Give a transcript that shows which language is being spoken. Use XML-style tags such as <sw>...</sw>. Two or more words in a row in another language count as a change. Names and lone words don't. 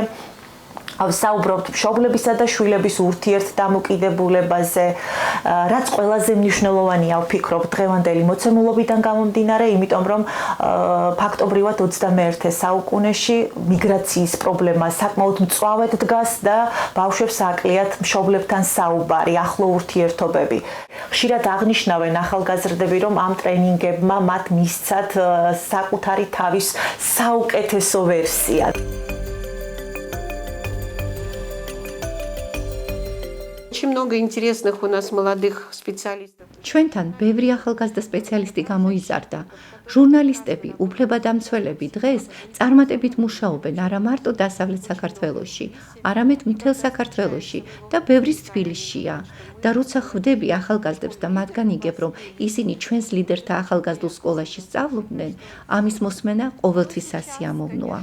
<ka>ვსაუბრობთ მშობლებისა და შვილების ურთიერთდამოკიდებულებაზე, რაც ყველაზე მნიშვნელოვანია, ვფიქრობ, დღევანდელი მოცემულობიდან გამომდინარე, იმიტომ რომ ფაქტობრივად 21 საუკუნეში მიგრაციის პრობლემა საკმაოდ მწვავედ დგას და ბავშვებს აკლიათ მშობლებთან საუბარი, ახლო ურთიერთობები. ხშირად აღნიშნავენ ახალგაზრდები, რომ ამ ტრენინგებმა მათ მისცათ საკუთარი თავის საუკეთესო ვერსია.</ka> <ru>Очень много интересных у нас молодых специалистов.</ru> <ka>ჩვენთან ბევრი ახალგაზრდა სპეციალისტი გამოიზარდა. ჟურნალისტები, უფლებადამცველები დღეს წარმატებით მუშაობენ არა მარტო დასავლეთ საქართველოში, არამედ მთელ საქართველოში და ბევრიც თბილისშია. და როცა ხვდები ახალგაზრდებს და მათგან იგებ, რომ ისინი ჩვენს ლიდერთა ახალგაზრდულ სკოლაში სწავლობდნენ, ამის მოსმენა ყოველთვის სასიამოვნოა.</ka>